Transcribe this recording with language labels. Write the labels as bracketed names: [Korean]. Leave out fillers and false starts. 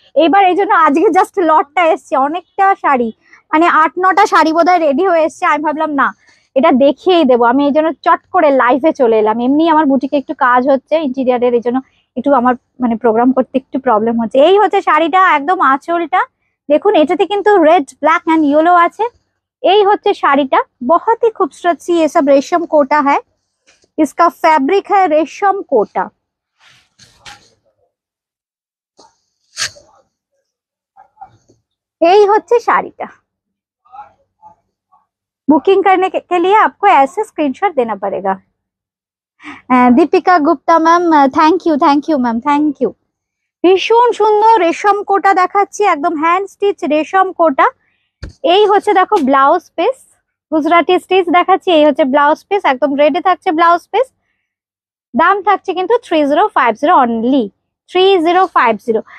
[Bangla] এইবার এই জন্য আজকে জাস্ট লটটা এসছে, অনেকটা শাড়ি মানে 8-9টা শাড়ি বোধহয় রেডি হয়ে এসছে। আমি ভাবলাম না এটা দেখিয়েই দেবো, আমি এই জন্য চট করে লাইভে চলে এলাম। এমনি আমার বুটিকে একটু কাজ হচ্ছে ইন্টেরিয়ারের, এই জন্য একটু আমার মানে প্রোগ্রাম করতে একটু প্রবলেম হচ্ছে। এই হচ্ছে শাড়িটা, একদম আঁচলটা দেখুন, এটাতে কিন্তু রেড, ব্ল্যাক এন্ড ইয়েলো আছে। এই হচ্ছে শাড়িটা, [Hindi] बहुत ही खूबसूरत सी ये सब रेशम कोटा है, इसका फैब्रिक है रेशम कोटा। [Bangla] এই হচ্ছে শাড়িটা। [Hindi] बुकिंग करने के लिए आपको ऐसे स्क्रीनशॉट देना पड़ेगा। Deepika Gupta ma'am, thank you ma'am, thank you. [Bangla] ভীষণ সুন্দর রেশম কোটা দেখাচ্ছি, একদম হ্যান্ড স্টিচ রেশম কোটা। এই হচ্ছে দেখো ব্লাউজ পিস, গুজরাটি স্টিচ দেখাচ্ছি। এই হচ্ছে ব্লাউজ পিস, একদম রেডি থাকছে ব্লাউজ পিস। দাম থাকছে কিন্তু 3050 অনলি, 3050।